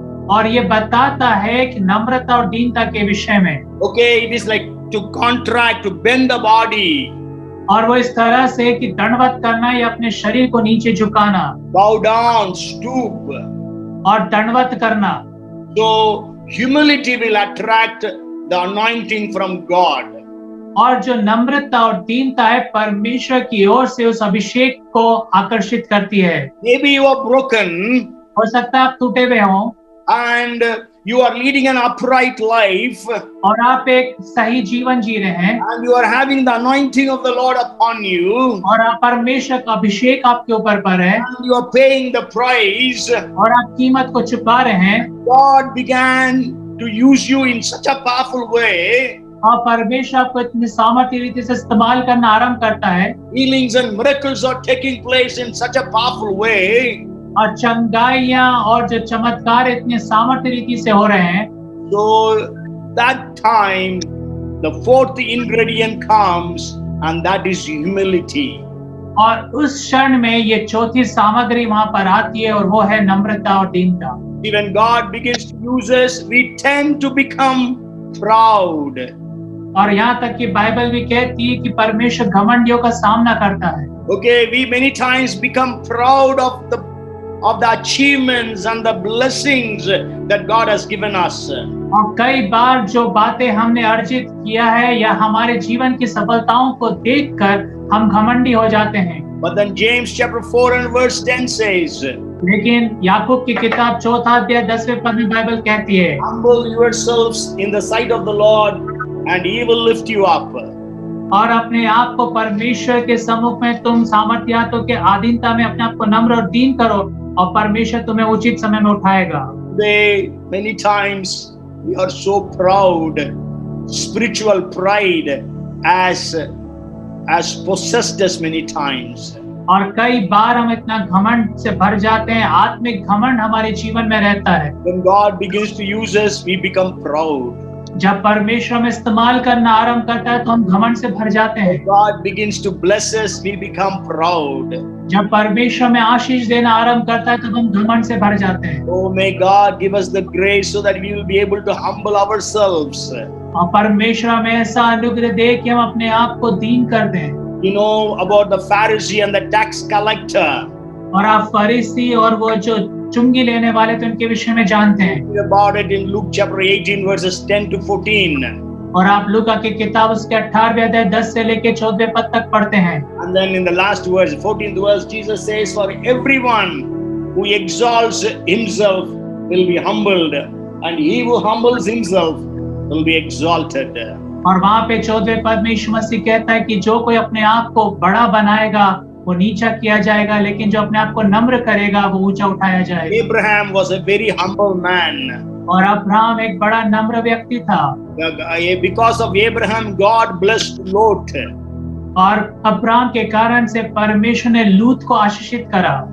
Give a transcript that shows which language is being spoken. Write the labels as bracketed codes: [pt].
[hi] और ये बताता है कि नम्रता और दीनता के विषय में। [en] Okay, it is like to contract, to bend the body. [hi] और वो इस तरह से कि दंडवत करना या अपने शरीर को नीचे झुकाना। [en] Bow down, stoop. [hi] और दंडवत करना। [en] So humility will attract the anointing from God. [hi] और जो नम्रता और दीनता है परमेश्वर की ओर से उस अभिषेक को आकर्षित करती है। [en] Maybe you are broken. [hi] हो सकता है आप टूटे हुए हों। [en] And you are leading an upright life. [hi] और आप एक सही जीवन जी रहे हैं। [en] And you are having the anointing of the Lord upon you. [hi] और आप परमेश्वर का अभिषेक आपके ऊपर पर है। [en] And you are paying the price. [hi] और आप कीमत को चुका रहे हैं। [en] God began to use you in such a powerful way. [hi] और परमेश्वर आपको इतनी सामर्थ्य रीति से इस्तेमाल करना आरंभ करता है, [en] Healings and miracles are taking place in such a powerful way. [hi] और चंगाइयां और जो चमत्कार इतने सामर्थ्य रीति से हो रहे हैं, [en] So that time, the fourth ingredient comes, and that is humility. [hi] और उस क्षण में ये चौथी सामग्री वहां पर आती है और वो है नम्रता और दीनता। [en] When God begins to use us, we tend to become proud. [hi] और यहाँ तक कि बाइबल भी कहती है कि परमेश्वर घमंडियों का सामना करता है। [en] Okay, we many times become proud of the achievements and the blessings that God has given us. [hi] और कई बार जो बातें हमने अर्जित किया है या हमारे जीवन की सफलताओं को देखकर हम घमंडी हो जाते हैं। [en] But then James chapter 4 and verse 10 says, [hi] लेकिन याकूब की किताब 4 अध्याय 10वें पद में बाइबल कहती है, [en] humble yourselves in the sight of the Lord and he will lift you up. [hi] और अपने आप को परमेश्वर के सम्मुख में तुम सामर्थ्यातों के अधीनता में अपने आप को नम्र और दीन करो और परमेश्वर तुम्हें उचित समय में उठाएगा। [en] Today, many times we are so proud, spiritual pride has possessed us many times. [hi] और कई बार हम इतना घमंड से भर जाते हैं, आत्मिक घमंड हमारे जीवन में रहता है। [en] When God begins to use us, we become proud. [hi] जब परमेश्वर में इस्तेमाल करना आरंभ करता है तो हम घमंड से भर जाते हैं। [en] God begins to bless us, we become proud. [hi] जब परमेश्वर में आशीष देना आरंभ करता है तो हम घमंड से भर जाते हैं। [en] Oh, may God give us the grace so that we will be able to humble ourselves. [hi] और परमेश्वर हमें ऐसा अनुग्रह दे कि हम अपने आप को दीन कर दें। [en] You know about the Pharisee and the tax collector. [hi] और आप फरीसी और वो जो चुंगी लेने वाले थे उनके विषय में जानते हैं। [en] Read about it in Luke chapter 18 verses 10 to 14. [hi] और आप लूका की किताब उसके 18वें अध्याय 10 से लेके 14वें पद तक पढ़ते हैं। [en] And then in the last verse, 14th verse, Jesus says, for everyone who exalts himself will be humbled, and he who humbles himself will be exalted. [hi] और वहाँ पे 14वें पद में यीशु मसीह कहता है कि जो कोई अपने आप को बड़ा बनाएगा वो नीचा किया जाएगा, लेकिन जो अपने आप को नम्र करेगा वो ऊंचा उठाया जाएगा। [en] Abraham was a very humble man. [hi] और अब्राहम एक बड़ा नम्र व्यक्ति था। [en] Because of Abraham, God blessed Lot. [hi] और अब्राहम के कारण से परमेश्वर ने लूत को आशीषित करा।